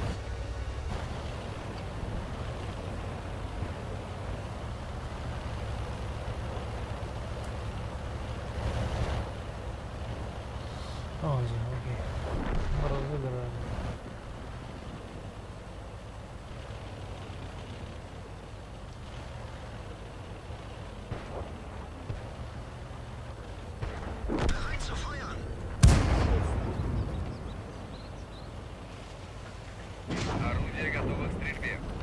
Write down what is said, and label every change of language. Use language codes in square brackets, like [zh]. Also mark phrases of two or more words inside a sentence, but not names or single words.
[ru] Ой, окей. Мы разыграли. [de] Bereit zu feuern. [ru] Орудие готово к стрельбе.